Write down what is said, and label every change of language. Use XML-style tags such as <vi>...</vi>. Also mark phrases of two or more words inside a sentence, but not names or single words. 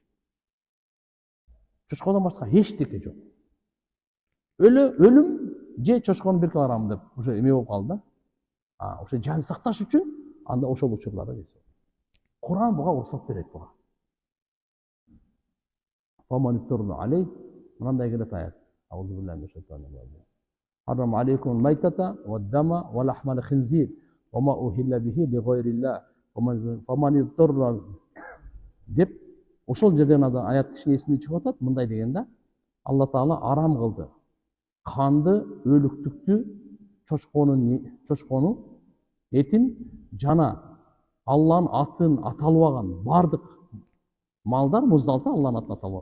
<ky>Чочкодон башка эчтеке жок. Өлүм же чочконун 1 килограмм деп уже эме болуп калды да. Ошо жан сакташ үчүн анда ошол учурларда жесе. Куран буга уруксат берет буга. мынандай келет аят.</ky> <ar>أعوذ بالله من الشيطان الرجيم. حرم عليكم الميتة والدم ولحم الخنزير وما أهل به لغير الله فمن اضطر</ar> <ky>деп ошол жерден аят кишинин эсине чыгып атат. Мындай дегенде Алла Таала арам кылды. Канды, өлүктүктү, чочконун этин жана Алланын атын аталбаган бардык малдар муздалса Алланын атын аталбаган.</ky>